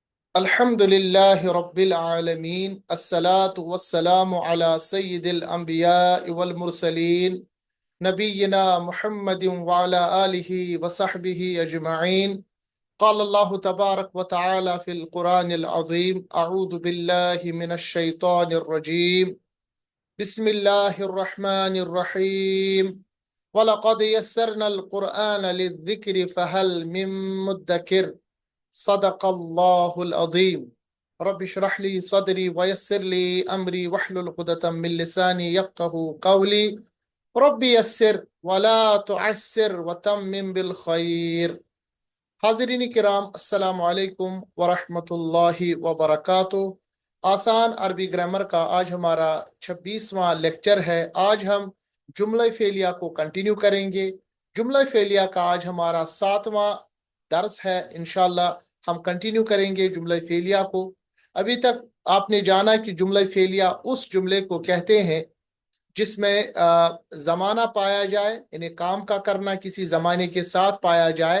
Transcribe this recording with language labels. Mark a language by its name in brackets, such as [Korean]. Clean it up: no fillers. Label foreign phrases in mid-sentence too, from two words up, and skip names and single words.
[Arabic] الحمد لله رب العالمين والصلاة والسلام على سيد الأنبياء والمرسلين نبينا محمد وعلى آله وصحبه أجمعين قال الله تبارك وتعالى في القرآن العظيم أعوذ بالله من الشيطان الرجيم بسم الله الرحمن الرحيم ولقد يسرنا القرآن للذكر فهل من مدكر صدق الله العظيم رب اشرح لي صدري ويسر لي أمري واحلل عقدة من لساني يفقهوا قولي رب يسر ولا تعسر وتمم بالخير. [Hindi] हाज़रीन किराम, [Arabic] السلام عليكم ورحمة الله وبركاته. [Hindi] आसान अरबी ग्रामर का आज हमारा 26वां लेक्चर है। आज हम जुमला फेलिया को कंटिन्यू करेंगे। जुमला फेलिया का आज हमारा 7वां दर्स है। इंशाल्लाह हम कंटिन्यू करेंगे जुमला फेलिया को। अभी तक आपने जाना कि जुमला फेलिया उस जुमले को कहते हैं जिसमें ज़माना पाया जाए, यानी काम का करना किसी ज़माने के साथ पाया जाए।